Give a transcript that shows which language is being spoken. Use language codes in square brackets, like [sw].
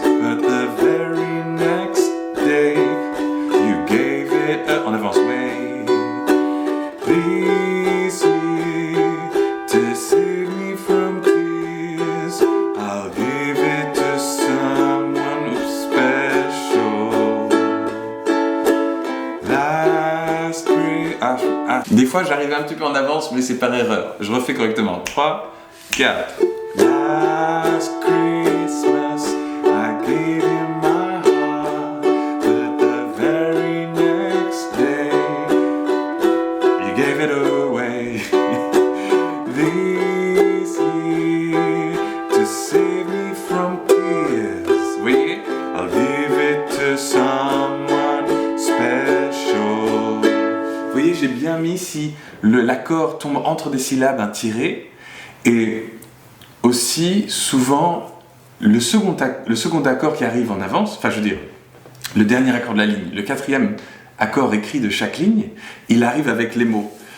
[en] But the very next day, you gave it up. [fr] On avance. [en] Way. Please me to save me from tears. I'll give it to someone who's special. Last Christmas. [fr] Des fois, j'arrive un petit peu en avance, mais c'est par erreur. Je refais correctement. 3, 4. [en] Last Christmas, I gave you my heart, but the very next day, you gave it away. This year, to save me from tears, [fr] vous voyez, [en] I'll give it to someone special. [fr] Vous voyez, j'ai bien mis si l'accord tombe entre des syllabes, un tiré, et aussi souvent le second accord qui arrive en avance, enfin je veux dire, le dernier accord de la ligne, le quatrième accord écrit de chaque ligne, il arrive avec les mots.